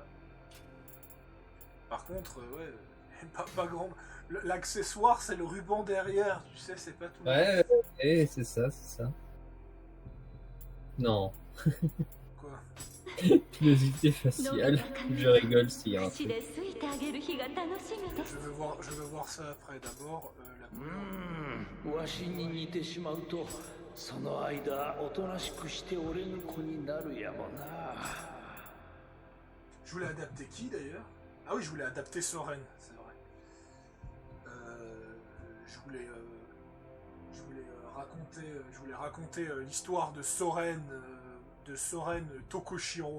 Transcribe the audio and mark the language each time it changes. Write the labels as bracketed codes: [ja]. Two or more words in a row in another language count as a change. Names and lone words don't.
[fr] Par contre, ouais, pas grand. L'accessoire, c'est le ruban derrière, tu sais, c'est pas tout. Ouais, c'est ça. Non. Quoi? Pilosité faciale. Je rigole s'il y a un 口 truc. [ja] で好いてあげる日が楽しみです [fr] Je veux voir ça après. D'abord, la couleur. [ja] わしに似てしまうとその間おとなしくして俺の子になるやもな。 [fr] Je voulais adapter qui d'ailleurs? Ah oui, je voulais adapter Soren, c'est vrai. Je voulais raconter l'histoire de Soren Tokoshiro.